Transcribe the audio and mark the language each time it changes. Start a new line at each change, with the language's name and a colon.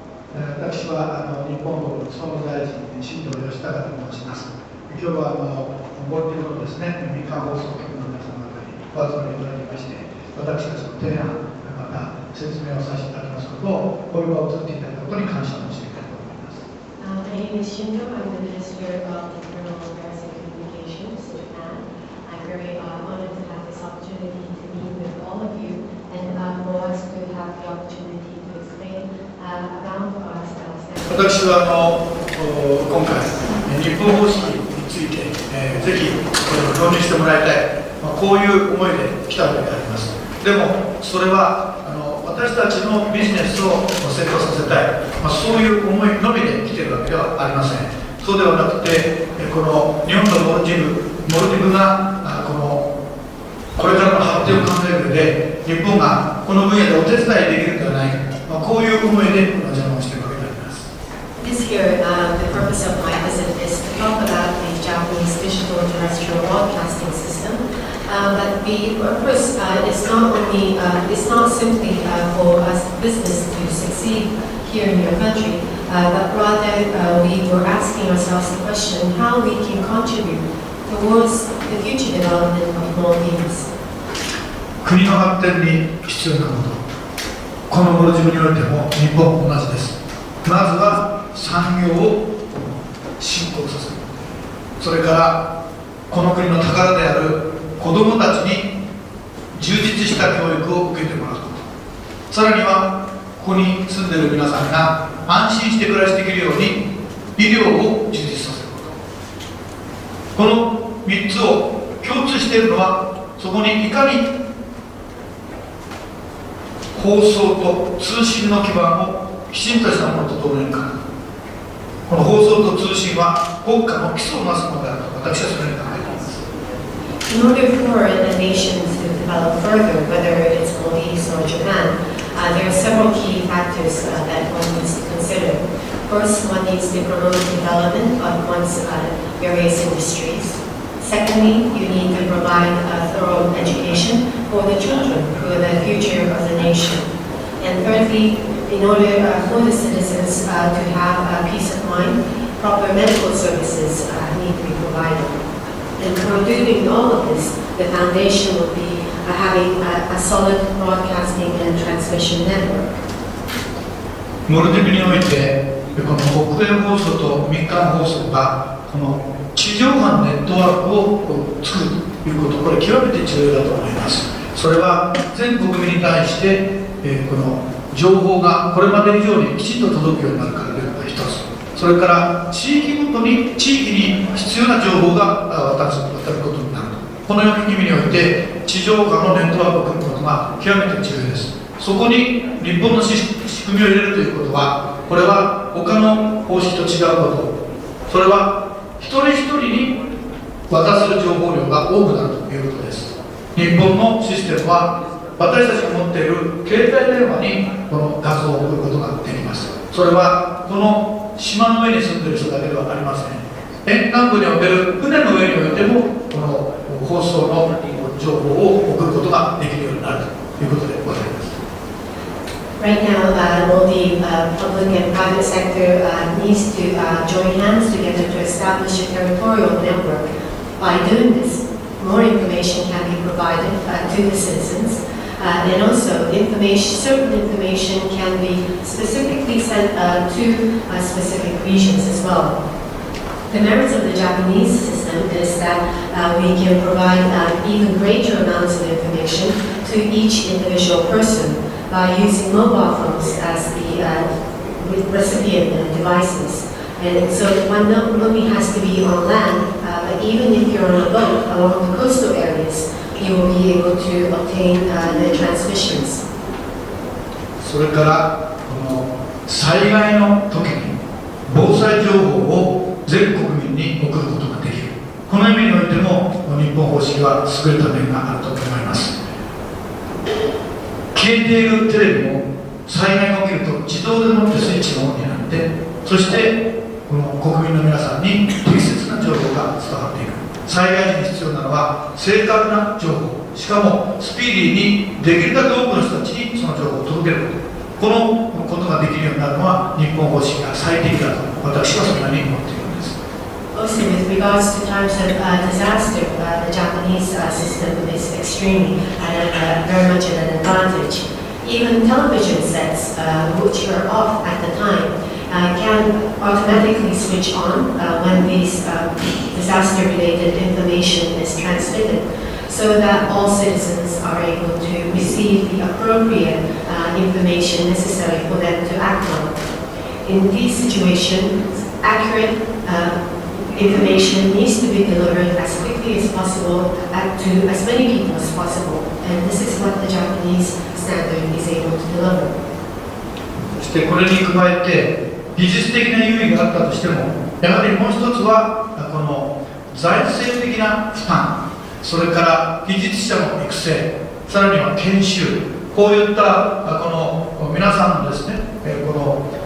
Japanese: 私は日本の総務大臣新藤義孝と申します。今日はモルディブのですね、民間放送局の皆様方にお集まりいただきまして、私たちの提案、また説明をさせていただきますことを、こういう場を作っていただいたことに感謝をしていきたいと思います。
English: My name is Shindo. I'm the Minister of Internal Affairs and Communications, Japan. I'm very honored to have this opportunity to meet with all of you and for us to have the opportunity to explain around our stance.
Japanese: 私は今回、日本方式について、ぜひこれを導入してもらいたい、こういう思いで来たわけであります。でも、それは私たちのビジネスを成功させたい、そういう思いのみで来ているわけではありません。そうではなくて、この日本のモルディブがこれからの発展を考える上で、日本がこの分野でお手伝いできるのではないか、こういう思いでこの邪魔をしているわけであります。
English: This year, the purpose of my visit is to talk about the Japanese digital terrestrial broadcasting system. But the purpose is not only, it's not simply for us business to succeed here in your country, but rather we were asking ourselves the question how we can contribute towards the future development of Maldives.
Japanese: 国の発展に必要なこと、このモルディブにおいても日本同じです。まずは産業を振興させる、それからこの国の宝である子どもたちに充実した教育を受けてもらうこと、さらにはここに住んでいる皆さんが安心して暮らしていけるように医療を充実させること、この3つを共通しているのは、そこにいかに放送と通信の基盤をきちんとしたものと整えるか。この放送と通信は国家の基礎をなすものであると私はそのように考えています。
English: In order for a nation to develop further, whether it's Maldives or Japan, there are several key factors that one needs to consider. First, one needs to promote development of one's various industries. Secondly, you need to provide a thorough education for the children who are the future of the nation. And thirdly, in order for the citizens to have peace of mind, proper medical services need to be provided. And for doing all of this, the foundation will be having a solid broadcasting and transmission network.
Japanese: モルディブにおいて、この国営放送と民間放送がこの地上波ネットワークを作るということ、これ極めて重要だと思います。それは全国民に対して、この情報がこれまで以上にきちんと届くようになるからというのが一つ。それから地域ごとに地域に必要な情報が渡ることになると。この意味において地上波のネットワークを組むことが極めて重要です。そこに日本の仕組みを入れるということは、これは他の方式と違うこと。それは一人一人に渡せる情報量が多くなるということです。日本のシステムは私たちが持っている携帯電話にこの画像を送ることができます。それはこの島の上に住んでいる人だけではありません。沿岸部における船の上においてもこの放送の情報を送ることができるようになるということでございます。
English: Right now, all the public and private sector needs to join hands together to establish a territorial network. By doing this, more information can be provided to the citizens, and also certain information can be specifically sent to specific regions as well. The merits of the Japanese system is that we can provide even greater amounts of information to each individual person by using mobile phones as the recipient devices. And so one not only has to be on land, but even if you're on a boat along the coastal areas, you will be able to obtain the transmissions.
Japanese: それからこの災害の時に防災情報を全国民に送ることができる。この意味においても日本方式は優れた面があると思います。消えているテレビも災害が起きると自動でもってスイッチがオンになって、そしてこの国民の皆さんに適切な情報が伝わっていく。災害時に必要なのは正確な情報、しかもスピーディーにできるだけ多くの人たちにその情報を届けること、このことができるようになるのは日本方式が最適だと私はそのように思っているんです。
English: Also, with regards to times of disaster, the Japanese system is extremely very much at an advantage. Even television sets, which are off at the time, can automatically switch on when these disaster-related information is transmitted, so that all citizens are able to receive the appropriate information necessary for them to act on. In these situations, accurate information needs to be delivered as quickly as possible to as many people as possible, and this is what the Japanese standard is able to deliver.
Japanese: そしてこれに加えて技術的な優位があったとしても、やはりもう一つはこの財政的な負担、それから技術者の育成、さらには研修、こういったこの皆さんのですね、この